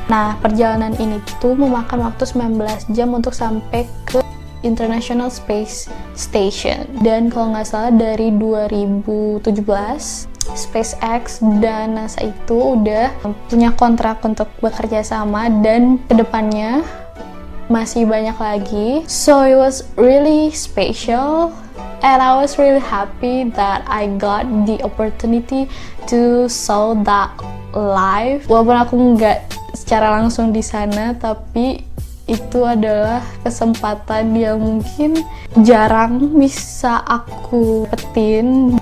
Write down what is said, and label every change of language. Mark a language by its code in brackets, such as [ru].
[id] Nah, perjalanan ini tuh memakan waktu 19 jam untuk sampai ke International Space Station. Dan kalau nggak salah dari 2017 SpaceX dan NASA itu udah punya kontrak untuk bekerja sama dan kedepannya masih banyak lagi. [en] So it was really special and I was really happy that I got the opportunity to saw that live. [id] Walaupun aku nggak secara langsung di sana, tapi itu adalah kesempatan yang mungkin jarang bisa aku dapetin.